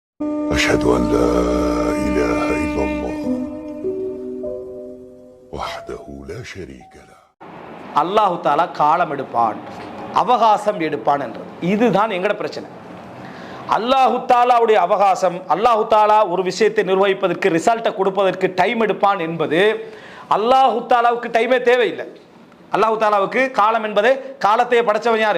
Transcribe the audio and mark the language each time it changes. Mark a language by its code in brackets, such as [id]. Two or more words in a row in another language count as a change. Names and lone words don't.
[ar] أشهد أن لا إله إلا الله وحده لا شريك له. [ta] அல்லாஹு தாலா காலம் எடுப்பான், அவகாசம் எடுப்பான் என்றது இதுதான் எங்கட பிரச்சனை. அல்லாஹு தாலாவுடைய அவகாசம், அல்லாஹு தாலா ஒரு விஷயத்தை நிர்வகிப்பதற்கு, ரிசல்ட்டை கொடுப்பதற்கு டைம் எடுப்பான் என்பது அல்லாஹு தாலாவுக்கு டைமே தேவையில்லை. அல்லாஹு தாலாவுக்கு காலம் என்பது, காலத்தையே படைச்சவன் யாரு?